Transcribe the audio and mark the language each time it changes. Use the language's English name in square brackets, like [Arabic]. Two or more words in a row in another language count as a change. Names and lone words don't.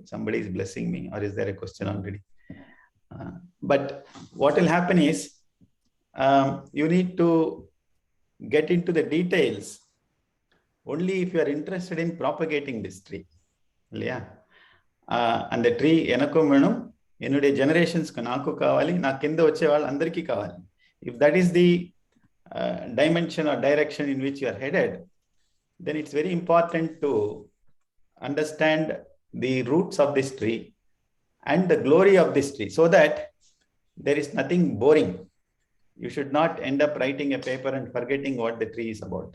[English] Somebody is blessing me, or is there a question already? But what will happen is you need to get into the details only if you are interested in propagating this tree. Yeah. And the tree [Tamil] எனக்கும் வேணும், [Telugu] ennude generations ku నాకు కావాలి, నా కింద వచ్చే వాళ్ళు అందరికీ కావాలి. [English] If that is the dimension or direction in which you are headed, then it's very important to understand the roots of this tree and the glory of this tree, so that there is nothing boring. You should not end up writing a paper and forgetting what the tree is about.